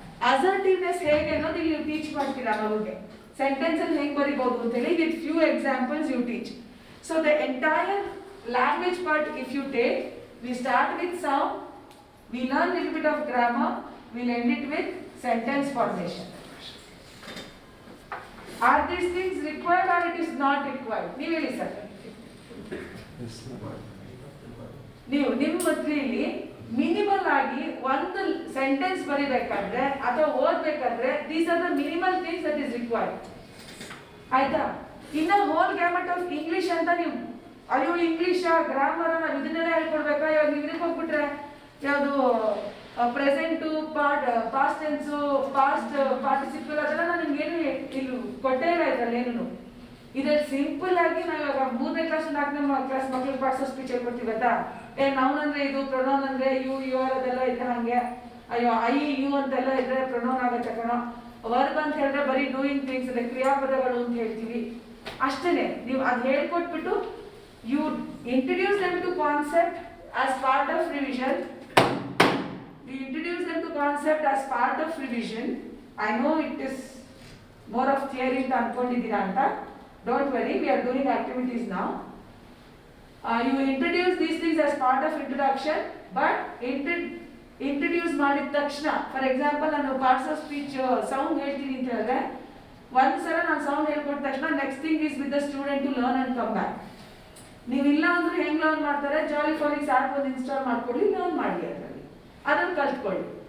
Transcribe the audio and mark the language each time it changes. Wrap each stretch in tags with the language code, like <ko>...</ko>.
<kn>ಅಸರ್ಟಿವ್ನೆಸ್ ಹೇಗೆ ಅನ್ನೋದು ಇಲ್ಲಿ ಟೀಚ್ ಮಾಡ್ತೀರಾ ಮಗುಗೆ. ಸೆಂಟೆನ್ಸ್ ಅಲ್ಲಿ ಹೆಂಗ್ ಬರಿಬಹುದು ಅಂತ ಹೇಳಿ</kn> <en>With few examples you teach. So the entire language part if you take, we start with sound, we learn little bit of grammar, we'll end it with sentence formation. Are these things required or it is not required?</en> <kn>ನೀವು ಹೇಳಿ sir. ನೀವು ನಿಮ್ಮ ಮಕ್ಕಳಿಗೆ minimal ಆಗಿ ಒಂದು sentence ಬರಿಬೇಕಾದ್ರೆ ಅಥವಾ ಓದ್ಬೇಕಾದ್ರೆ</kn> <en>these are the minimal things that is required,</en> <kn>ಆಯ್ತಾ. ಇನ್ನ</kn> <en>whole gamut of English</en> <kn>ಅಂತ ನೀವು ಅಯ್ಯೋ ಇಂಗ್ಲಿಷ್ ಗ್ರಾಮರ್ ನಾವು ಇದನ್ನೆಲ್ಲ ಹೇಳ್ಕೊಡ್ಬೇಕಾ. ಇವಾಗ ನೀವು ಇದಕ್ಕೆ ಹೋಗ್ಬಿಟ್ರೆ ಯಾವುದು present, past tens, past participle ಅದೆಲ್ಲ ನಾನು ನಿಮ್ಗೇನು ಇಲ್ಲಿ ಕೊಟ್ಟೇ ಇಲ್ಲ ಇದ್ರಲ್ಲಿ ಏನು. ಇದ್ರಲ್ಲಿ ಸಿಂಪಲ್ ಆಗಿ ನಾವು ಇವಾಗ 3ನೇ ಕ್ಲಾಸ್ 4ನೇ ಕ್ಲಾಸ್ ಮಕ್ಳಿಗೆ ಪಾರ್ಟ್ಸ್ ಆಫ್ ಸ್ಪೀಚ್ ಹೇಳ್ಕೊಡ್ತೀವಿ ಗೊತ್ತಾ. ನೌನ್ ಅಂದ್ರೆ ಇದು, ಪ್ರೊನೌನ್ ಅಂದ್ರೆ ಯು, ಯುವರ್ ಅದೆಲ್ಲ ಇದ್ರೆ ಹಂಗೆ. ಅಯ್ಯೋ ಐ, ಯು ಅಂತೆಲ್ಲ ಇದ್ರೆ ಪ್ರೊನೌನ್ ಆಗುತ್ತೆ ಕಣೋ. ವರ್ಬ್ ಅಂತ ಹೇಳಿದ್ರೆ ಬರೀ ಡೂಯಿಂಗ್ ಥಿಂಗ್ಸ್ ಇದೆ, ಕ್ರಿಯಾಪದಗಳು ಅಂತ ಹೇಳ್ತೀವಿ ಅಷ್ಟೇನೆ. ನೀವು ಅದು ಹೇಳ್ಕೊಟ್ಬಿಟ್ಟು</kn> <en>You introduce them to concept as part of revision. We introduce them to concept as part of revision. I know it is more of theory</en> <kn>ಅಂತ ಅನ್ಕೊಂಡಿದ್ದೀರಾ ಅಂತ.</kn> <en>Don't worry, we are doing activities now. You introduce these things as part of introduction, but</en> <kn>introduce ಮಾಡಿದ ತಕ್ಷಣ,</kn> <en>for example</en> <kn>ನಾನು parts of speech sound ಹೇಳ್ತೀನಿ ಅಂತ ಹೇಳಿದ್ರೆ, ಒಂದ್ಸಲ ನಾನು ಸೌಂಡ್ ಹೇಳ್ಕೊಟ್ಟ ತಕ್ಷಣ</kn> <en>Next thing is with the student to learn and come back.</en> <kn>ನೀವಿಲ್ಲ ಅಂದ್ರೆ ಹೆಂಗ್ ಲರ್ನ್ ಮಾಡ್ತಾರೆ, ಜಾಲಿ ಫಾನಿಕ್ಸ್ ಆ್ಯಪ್ ಒಂದು ಇನ್ಸ್ಟಾಲ್ ಮಾಡ್ಕೊಳ್ಳಿ, ಲರ್ನ್ ಮಾಡಿ, ಅದನ್ನು ಕಲ್ತ್ಕೊಳ್ಳಿ.</kn>